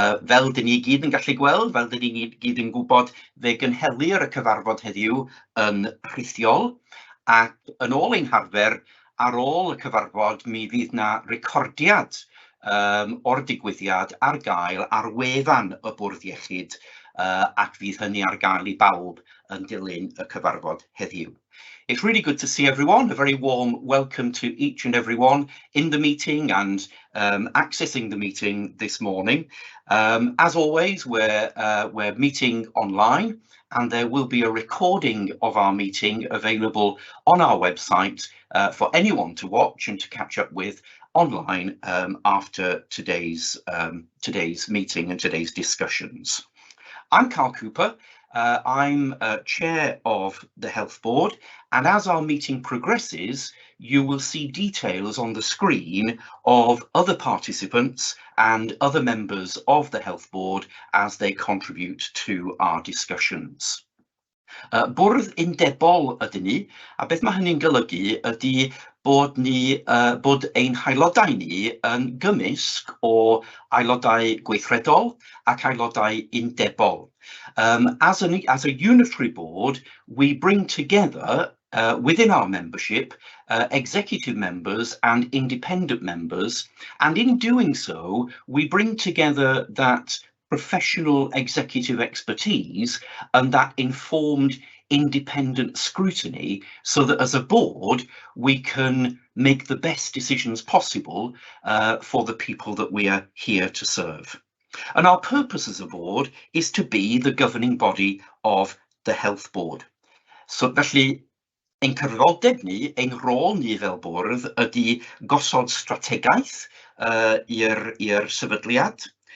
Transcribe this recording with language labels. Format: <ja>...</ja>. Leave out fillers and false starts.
<cy>Fel dyn ni gyd yn gallu gweld, fel dyn ni gyd yn gwybod, fe gynhelir y cyfarfod heddiw yn rhithiol, ac yn ôl ein harfer, ar ôl y cyfarfod, mi fydd na recordiad o'r digwyddiad ar gael ar wefan y bwrdd iechyd, ac fydd hynny ar gael I bawb yn dilyn y cyfarfod heddiw.</cy> <en>It's really good to see everyone. A very warm welcome to each and everyone in the meeting and accessing the meeting this morning. As always, we're meeting online, and there will be a recording of our meeting available on our website for anyone to watch and to catch up with online after today's meeting and today's discussions. I'm Carl Cooper. I'm chair of the Health Board, and as our meeting progresses, you will see details on the screen of other participants and other members of the Health Board as they contribute to our discussions.</en> <cy>Bwrdd undebol ydyn ni, a beth mae hynny'n golygu ydy bod ein haelodau ni yn gymysg o aelodau gweithredol ac aelodau undebol.</cy> <en>As a unitary board, we bring together within our membership executive members and independent members, and in doing so, we bring together that professional executive expertise and that informed independent scrutiny so that as a board we can make the best decisions possible for the people that we are here to serve. And our purpose as a board is to be the governing body of the Health Board.</en> <cy>So felly, ein cyfrifoldeb ni, ein rôl ni fel bwrdd ydy gosod strategaeth i'r sefydliad.</cy>